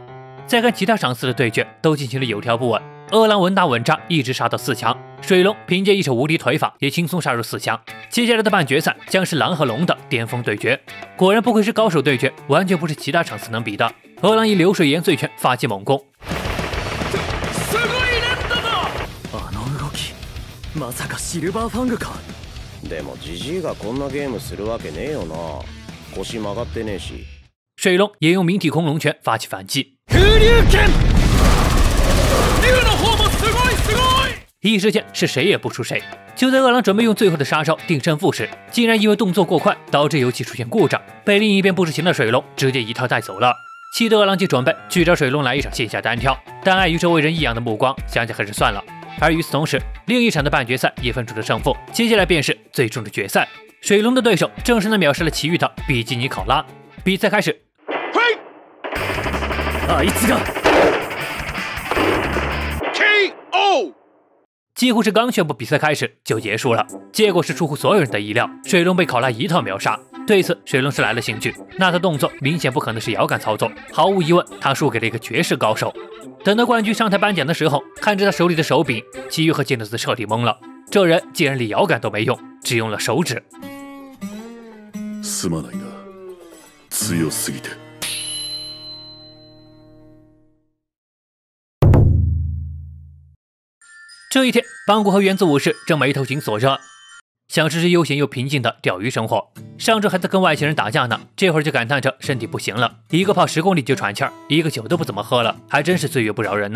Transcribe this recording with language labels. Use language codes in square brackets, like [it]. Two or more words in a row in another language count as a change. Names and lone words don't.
[zh] 再看其他场次的对决，都进行了有条不紊。饿狼稳打稳扎，一直杀到4强。水龙凭借一手无敌腿法，也轻松杀入4强。接下来的半决赛将是狼和龙的巅峰对决。果然不愧是高手对决，完全不是其他场次能比的。饿狼以流水盐碎拳发起猛攻。 [ja] まさかシルバーファングか。でもジジイがこんなゲームするわけねえよな。腰曲がってねえし。 [zh] 水龙也用明体空龙拳发起反击。 [ja] 風流拳。竜の方もすごいすごい。 [zh] 一时间是谁也不输谁。就在饿狼准备用最后的杀招定胜负时，竟然因为动作过快导致游戏出现故障，被另一边不知情的水龙直接一套带走了。气得饿狼就准备去找水龙来一场线下单挑，但碍于周围人异样的目光，想想还是算了。而与此同时，另一场的半决赛也分出了胜负，接下来便是最终的决赛。水龙的对手正是那秒杀了奇遇的比基尼考拉。比赛开始。 [ja] あいつが KO。 [zh] 几乎是刚宣布比赛开始就结束了，结果是出乎所有人的意料，水龙被考拉一套秒杀。对此，水龙是来了兴趣，那他动作明显不可能是摇杆操作，毫无疑问，他输给了一个绝世高手。等到冠军上台颁奖的时候，看着他手里的手柄，奇遇和金德斯彻底懵了，这人竟然连摇杆都没用，只用了手指。 [ja] すまないな、強すぎて。 [zh] 这一天，邦古和原子武士正眉头紧锁着，想试试悠闲又平静的钓鱼生活。上周还在跟外星人打架呢，这会儿就感叹着身体不行了，一个跑10公里就喘气儿，一个酒都不怎么喝了，还真是岁月不饶人呐。